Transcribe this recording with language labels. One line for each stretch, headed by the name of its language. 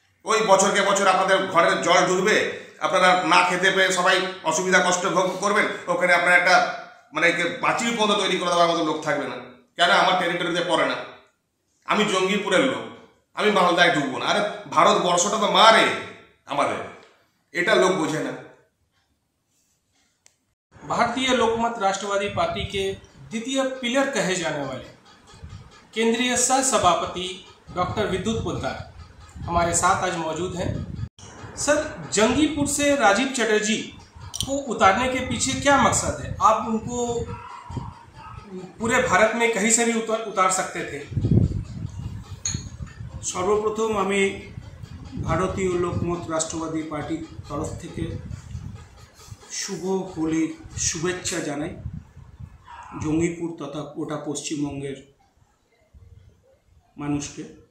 Bangla: ওই বছরকে বছর আপনাদের ঘরের জল ঢুকবে, আপনারা না খেতে পেয়ে সবাই অসুবিধা কষ্ট ভোগ করবেন। ওখানে আপনার একটা মানে পাঁচিল পর্যন্ত তৈরি করে দেওয়ার মতো লোক থাকবে না। কেন? আমার টেরিটরিতে পড়ে না, আমি জঙ্গিপুরের লোক, আমি মালদায় ঢুকবো না। আরে ভারতবর্ষটা তো মারে আমাদের, এটা
Hindi: लोग बुझे ना। भारतीय लोकमत राष्ट्रवादी पार्टी के द्वितीय पिलर कहे जाने वाले केंद्रीय सह सभापति डॉक्टर विद्युत पोद्दार हमारे साथ आज मौजूद हैं। सर, जंगीपुर से राजीव चटर्जी को उतारने के पीछे क्या मकसद है? आप उनको पूरे भारत में कहीं से भी उतार सकते थे। सर्वप्रथम
Bangla: আমি ভারতীয় লোকমত রাষ্ট্রবাদী পার্টির তরফ থেকে শুভ হোলির শুভেচ্ছা জানাই জঙ্গিপুর তথা গোটা পশ্চিমবঙ্গের মানুষকে।